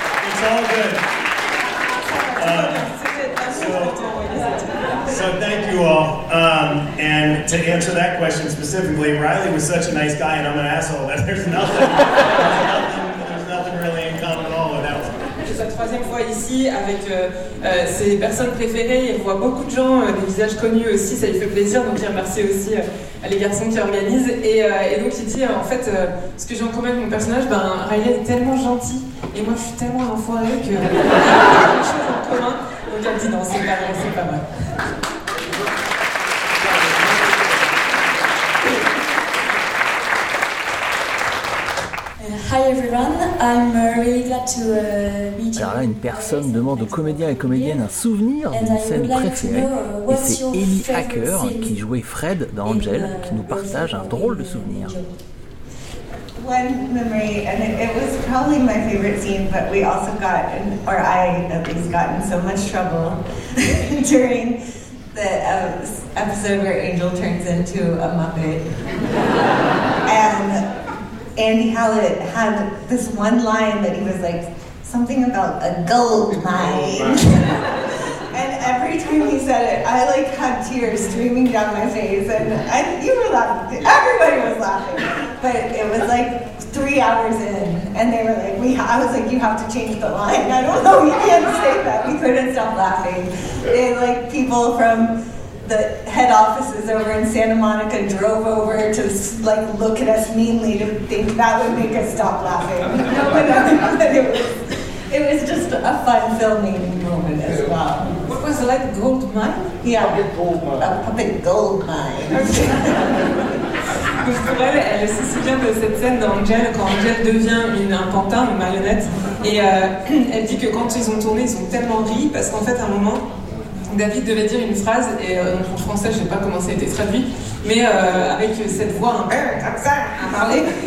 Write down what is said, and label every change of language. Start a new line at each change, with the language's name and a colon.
English: It's all good. So thank you all. And to answer that question specifically, Riley was such a nice guy, and I'm an asshole. That there's nothing really in common at all with that one.
French: C'est sa troisième fois ici avec ses personnes préférées. Il voit beaucoup de gens, des visages connus aussi. Ça lui fait plaisir. Donc dire merci aussi à les garçons qui organisent. Et donc il dit en fait ce que j'ai en commun avec mon personnage, ben Riley est tellement gentil. Et moi, je suis tellement un enfoiré que. Il y a quelque chose en commun. Donc, elle dit non, c'est pas vrai, c'est pas vrai.
English: Hi everyone, I'm really glad to meet you.
French: Alors là, une personne demande aux comédiens et comédiennes un souvenir d'une scène préférée. Et c'est Ellie Hacker qui jouait Fred dans Angel qui nous partage un drôle de souvenir.
English: One memory, and it was probably my favorite scene, but we also got, or I at least got in so much trouble during the episode where Angel turns into a Muppet. And Andy Hallett had this one line that he was like, something about a gold mine. And every time he said it, I like had tears streaming down my face, and you were laughing, everybody was laughing. But it was like 3 hours in, and they were like, I was like, you have to change the line. I don't know, we can't say that. We couldn't stop laughing. And like people from the head offices over in Santa Monica drove over to like look at us meanly to think that would make us stop laughing. It was just a fun filming moment as well. What was it like, gold mine? Yeah. A puppet gold mine.
French: Pour elle, elle se souvient de cette scène dans Angel, quand Angel devient un pantin, une marionnette. Et elle dit que quand ils ont tourné, ils ont tellement ri, parce qu'en fait, à un moment, David devait dire une phrase, et en français, je ne sais pas comment ça a été traduit, mais avec cette voix un peu comme ça, à parler.